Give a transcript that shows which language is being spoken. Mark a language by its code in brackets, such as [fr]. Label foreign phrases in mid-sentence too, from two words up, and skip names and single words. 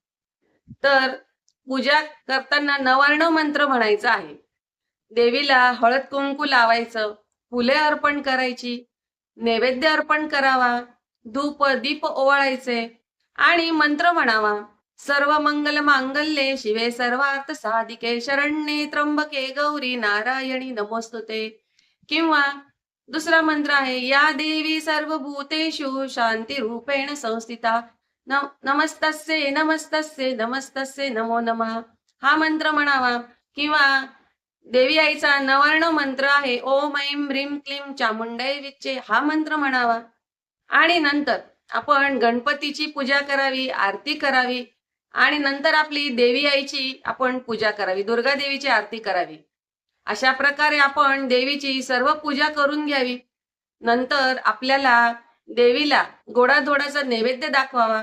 [mr] तर पूजा करताना नवर्ण मंत्र म्हणायचा आहे. देवीला हळद कुंकू लावायचं, फुले अर्पण करायची, नैवेद्य अर्पण करावा, धूप दीप ओवाळायचे आणि मंत्र म्हणावा. [sa] सर्व मंगल मांगल्ये शिवे सर्वार्थ साधिके शरण्ये त्र्यंबके गौरी नारायणी नमोस्तुते. [mr] किंवा दुसरा मंत्र आहे, [sa] या देवी सर्वभूतेषु शांती रूपेण संस्थिता नमस्तस्ये नमस्तस्ये नमस्तस्ये नमो नमः. [mr] हा मंत्र म्हणावा. किंवा देवी आईचा नवर्ण मंत्र आहे, [sa] ओम ऐं ह्रीं क्लीं चामुंडै विच्चे, [mr] हा मंत्र म्हणावा. आणि नंतर आपण गणपतीची पूजा करावी, आरती करावी आणि नंतर आपली देवी आईची आपण पूजा करावी, दुर्गा देवीची आरती करावी. अशा प्रकारे आपण देवीची सर्व पूजा करून घ्यावी. नंतर आपल्याला देवीला गोडाधोडाचा नैवेद्य दाखवावा.